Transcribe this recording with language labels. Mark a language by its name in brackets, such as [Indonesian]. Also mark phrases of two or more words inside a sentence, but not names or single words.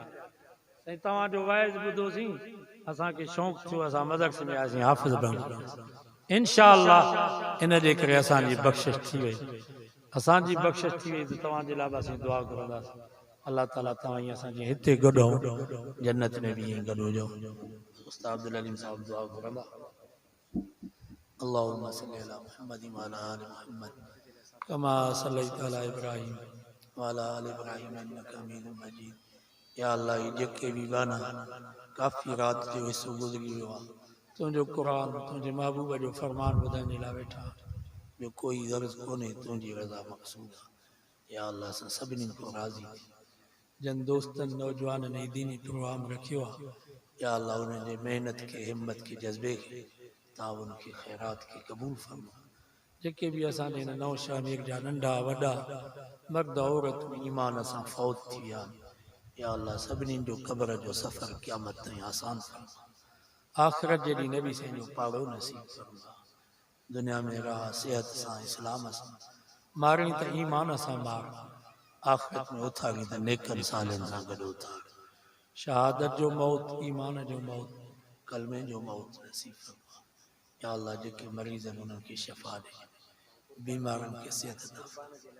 [Sindhi] साईं तव्हांजो वाइज़ ॿुधोसीं, असांखे शौक़ु थियो, असां मदरसे में आयासीं, हाफ़िज़ बणिया। इंशाअल्लाह इन जे करे असांजी बख़्शिश थी वई, असांजी बख़्शिश थी वई त तव्हांजे लाइ बि असीं दुआ घुरंदासीं। अल्लाह ताला तव्हां ईअं असांजे हिते गॾु हूं, जन्नत में बि ईअं गॾु हुजो। उस्ताद अब्दुल अलीम साहब दुआ घुरंदा। [Arabic] اللهم صل على محمد وعلى آل محمد كما صليت على إبراهيم وعلى آل إبراهيم إنك حميد مجيد. [Sindhi] या अल्लाह जेके बि गाना काफ़ी रात जो हिस्सो गुज़री वियो आहे, तुंहिंजो क़ुरान तुंहिंजे महबूब जो फरमान ॿुधण जे लाइ वेठा, ॿियो कोई गर्ज़ कोन्हे, तुंहिंजी रज़ा मक़सूद आहे। या अल्लाह असां सभिनी को राज़ी थी, जन दोस्तनि नौजवाननि ऐं दीनी प्रोग्राम रखियो आहे, या अल्लाह उन्हनि जे महिनत खे, हिम्मत खे, जज़्बे खे, ताउन खे, ख़ैरात खे क़बूल फरमा। जेके बि असांजे हिन नओं शामीर जा नंढा वॾा मर्द औरतूं ईमान सां फौत थी विया, या अल्लाह सभिनी जो क़ब्र जो सफ़र क़यामत ताईं आसान फरमा। आख़िरत जे ॾींहुं नबी साईं जो पाड़ो नसीब फरमा। दुनिया में रहा सेहत सां, इस्लाम सां, मारणी त ईमान सां मार, आख़िरत में उथारी त नेकनि सालनि सां गॾु उथार। शहादत जो मौत, ईमान जो मौत, कलमे जो मौत नसीब फरमा। या अल्लाह जेके मरीज़ आहिनि उन्हनि खे शफ़ा ॾे, बीमारनि खे सिहत अता फरमा।